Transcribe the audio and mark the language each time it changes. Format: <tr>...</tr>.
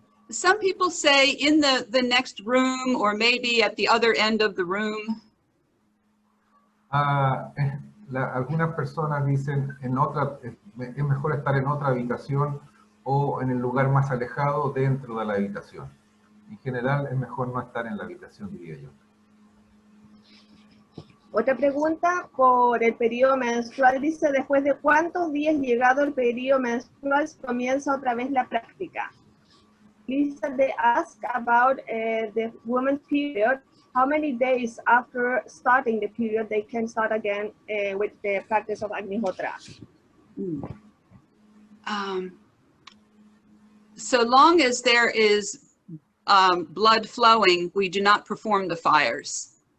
<en>Some people say in the next room or maybe at the other end of the room.</en> <es>Algunas personas dicen es mejor estar en otra habitación o en el lugar más alejado dentro de la habitación. En general es mejor no estar en la habitación, diría yo. Otra pregunta por el periodo menstrual dice, ¿después de cuántos días llegado el periodo menstrual comienza otra vez la práctica?</es> <en>Lisa, they ask about the women's period. How many days after starting the period they can start again with the practice of Agnihotra? So long as there is blood flowing, we do not perform the fires.</en>